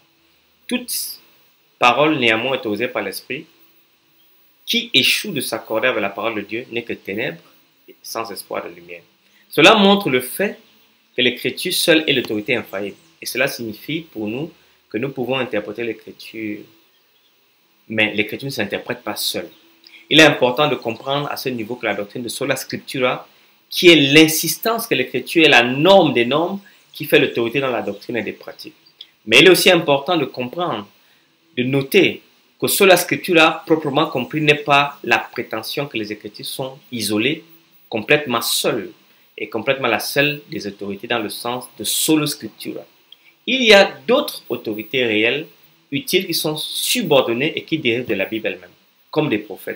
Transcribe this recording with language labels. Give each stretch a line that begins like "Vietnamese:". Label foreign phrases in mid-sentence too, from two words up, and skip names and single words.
French: Toute parole néanmoins autorisée par l'Esprit qui échoue de s'accorder avec la parole de Dieu n'est que ténèbres sans espoir de lumière. Cela montre le fait que l'Écriture seule est l'autorité infaillible. Et cela signifie pour nous que nous pouvons interpréter l'Écriture, mais l'Écriture ne s'interprète pas seule. Il est important de comprendre à ce niveau que la doctrine de
Latin: sola scriptura,
French: qui est l'insistance que l'Écriture est la norme des normes qui fait l'autorité dans la doctrine et des pratiques. Mais il est aussi important de comprendre, de noter que
Latin: sola scriptura,
French: proprement compris, n'est pas la prétention que les Écritures sont isolées, complètement seules, et complètement la seule des autorités dans le sens de
Latin: solo scriptura.
French: Il y a d'autres autorités réelles, utiles, qui sont subordonnées et qui dérivent de la Bible elle-même, comme des prophètes.